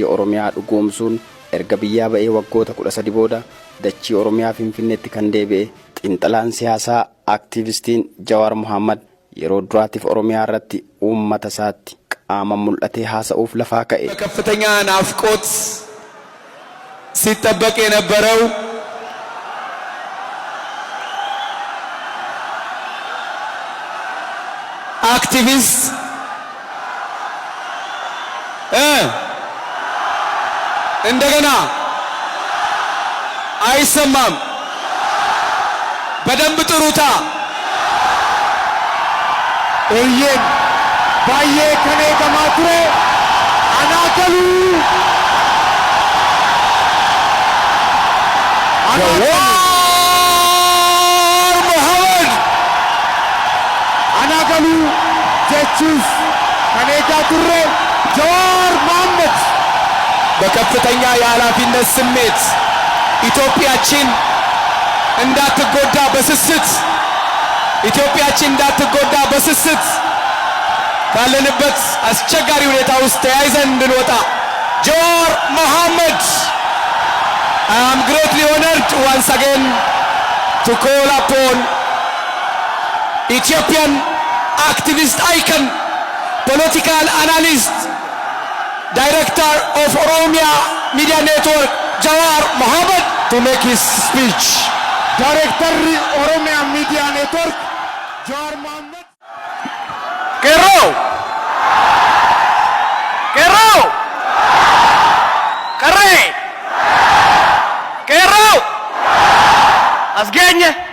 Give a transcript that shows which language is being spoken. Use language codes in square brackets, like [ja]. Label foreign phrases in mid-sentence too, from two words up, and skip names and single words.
[om] Oromiyaa dhugoomsuun erga biyyaa ba'ee waggoota 13 booda dachii Oromiyaa Finfinneetti kan deebi'e xiinxalaan siyaasaa aktiivistiin Jawaar Mohammad yeroo duraatiif Oromiyaa irratti uummata isaatti qaama mul'atee haasa'uuf lafaa ka'e. [am] ከፍተኛ ናፍቆት ሲጠበቅ የነበረው activist እንደገና አይሰማም በደንብ ጥሩታ [om] Eeyyeen baay'ee kan eegamaa ture anaa galuu anaa galuu jechuuf kan eegaa turre Jawaar Mohammad [am] በከፍተኛ የኃላፊነት ስሜት ኢትዮጵያችን እንዳትጎዳ በስስት ኢትዮጵያችን እንዳትጎዳ በስስት ካለንበት አስቸጋሪ ሁኔታ ውስጥ ተያይዘን እንድንወጣ Jawaar Mohammad, [en] I am greatly honored once again to call upon Ethiopian activist icon, political analyst, director of Oromia Media Network, Jawaar Mohammad, to make his speech. Director Oromia Media Network Jawaar Mohammad. Kero! Kero! Kare! Kero! Asgenya!